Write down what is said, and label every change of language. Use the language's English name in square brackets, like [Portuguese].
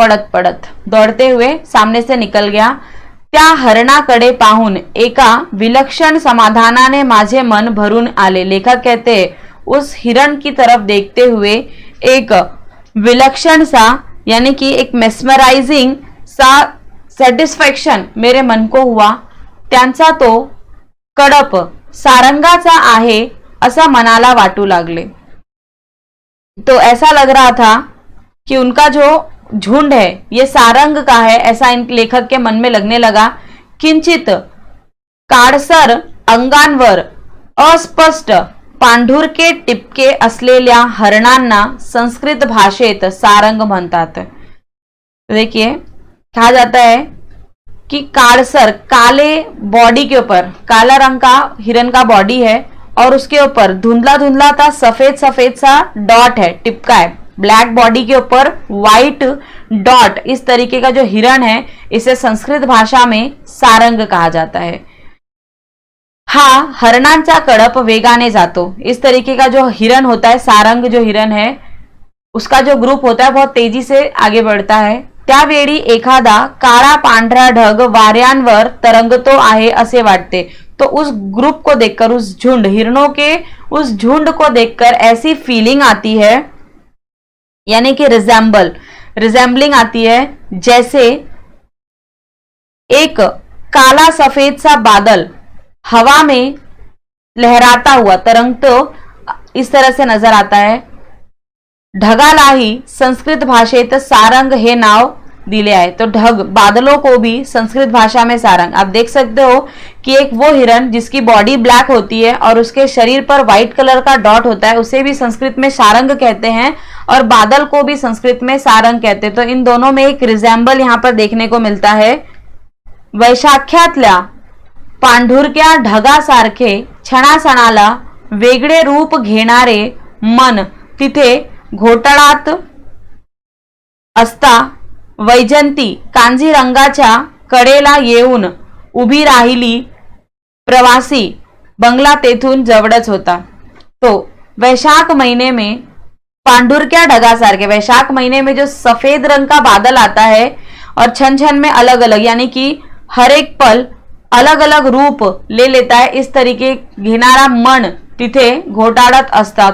[Hindi] पड़त पड़त दौड़ते हुए सामने से निकल गया। [Marathi] त्या हरणाकडे पाहून एका विलक्षण समाधानाने माझे मन भरून आले। [Hindi] लेखक कहते उस हिरण की तरफ देखते हुए एक विलक्षण सा यानी कि एक मेस्मराइजिंग सा सॅटिस्फॅक्शन मेरे मन को हुआ। [Marathi] त्यांचा तो कड़प सारंगाचा आहे असा मनाला वाटू लागले। [Hindi] तो ऐसा लग रहा था कि उनका जो झुंड है ये सारंग का है, ऐसा इन लेखक के मन में लगने लगा। [Marathi] किंचित काळसर अंगांवर अस्पष्ट पांढुरके टिपके असलेल्या हरणांना संस्कृत भाषेत सारंग म्हणतात। [Hindi] देखिए कहा जाता है कि काळसर काले बॉडी के ऊपर काला रंग का हिरन का बॉडी है और उसके ऊपर धुंधला धुंधला था सफेद सफेद सा डॉट है, टिपका है। ब्लैक बॉडी के ऊपर व्हाइट डॉट, इस तरीके का जो हिरण है इसे संस्कृत भाषा में सारंग कहा जाता है। [Marathi] हा हरणांचा कड़प वेगाने जातो। [Hindi] इस तरीके का जो हिरण होता है, सारंग जो हिरण है उसका जो ग्रुप होता है बहुत तेजी से आगे बढ़ता है [Marathi] त्यावेळी एखादा काळा पांढरा ढग वाऱ्यांवर तरंगतो आहे असे वाटते। [Hindi] तो उस ग्रुप को देखकर, उस झुंड, हिरणों के उस झुंड को देखकर ऐसी फीलिंग आती है, यानी कि रिजेंबलिंग आती है, जैसे एक काला सफेद सा बादल हवा में लहराता हुआ तरंगतो इस तरह से नजर आता है। [Marathi] ढगालाही संस्कृत भाषेत सारंग हे नाव दिले आहे। [Hindi] तो ढग, बादलों को भी संस्कृत भाषा में सारंग। आप देख सकते हो कि एक वो हिरन जिसकी बॉडी ब्लैक होती है और उसके शरीर पर व्हाइट कलर का डॉट होता है, उसे भी संस्कृत में सारंग कहते हैं, और बादल को भी संस्कृत में सारंग कहते हैं। तो इन दोनों में एक रिजेंबल यहाँ पर देखने को मिलता है। [Marathi] वैशाख्यातल्या पांढुरक्या ढगासारखे क्षणासणाला वेगळे रूप घेणारे मन तिथे घोटाळात असता वैजंती कांजीरंगाच्या कडेला येऊन उभी राहिली। प्रवासी बंगला तेथून जवळच होता। [Hindi] तो वैशाख महीने में [Marathi] पांढुरक्या ढगासारखे, [Hindi] वैशाख महीने में जो सफेद रंग का बादल आता है और छन छन में अलग अलग, यानी कि हर एक पल अलग अलग रूप ले लेता है, इस तरीके [Marathi] घेणारा मन तिथे घोटाड़त असता।